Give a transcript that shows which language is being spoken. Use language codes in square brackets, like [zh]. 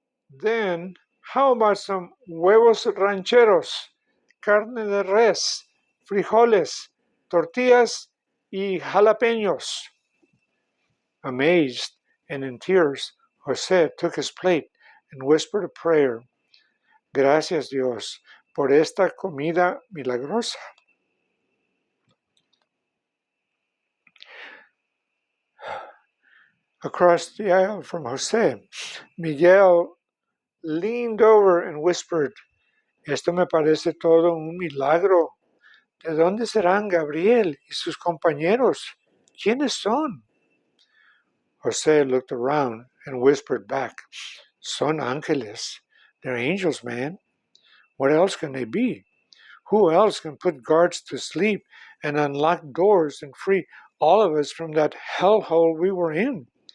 [es] Then, how about some huevos rancheros, carne de res, frijoles, tortillas, y jalapeños? [en] Amazed and in tears, Jose took his plate and whispered a prayer. [es] Gracias, Dios, por esta comida milagrosa. [en] Across the aisle from Jose, Miguel leaned over and whispered, Esto me parece todo un milagro. [es] ¿De dónde serán Gabriel y sus compañeros? ¿Quiénes son? [en] Jose looked around and whispered back, Son ángeles. They're angels, man. What else can they be? Who else can put guards to sleep and unlock doors and free all of us from that hellhole we were in?